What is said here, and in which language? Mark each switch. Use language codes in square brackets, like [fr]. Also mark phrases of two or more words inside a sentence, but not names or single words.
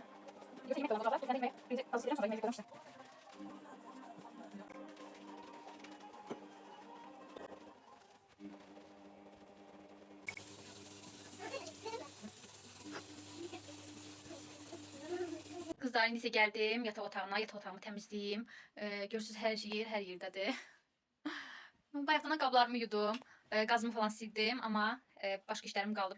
[tr] Yoksa yemek dolabı var. Ben de yemeği birinci tavsiye ederim, sonra yemeği görmüştüm. Kızlar, [az] indi isə gəldim yataq otağına. Yataq otağımı təmizləyim. Görürsünüz, hər yer hər yerdədir. Bayaqdan qablarımı yudum. Qazımı falan sildim, amma başqa işlərim qalıb.